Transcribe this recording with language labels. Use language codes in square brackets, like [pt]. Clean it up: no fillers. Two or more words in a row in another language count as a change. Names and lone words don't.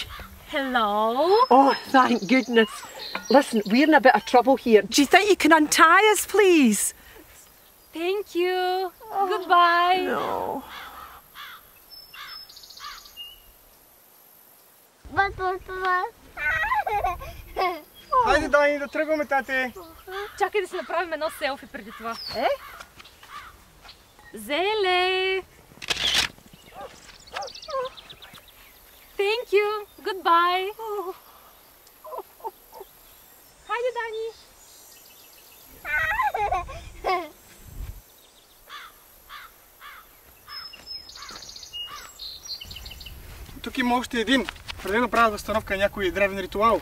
[en] Hello? Oh, thank goodness. Listen, we're in a bit of trouble here. Do you think you can untie us, please? Thank you. Goodbye. No. [bg] Хайде, Дани, да тръгваме, тате. Чакай да си направим едно селфи преди това. Зеле! [en] Thank you. Goodbye. [bg] Хайде, Дани. Тук има още един. Преди да правя възстановка на някой древен ритуал.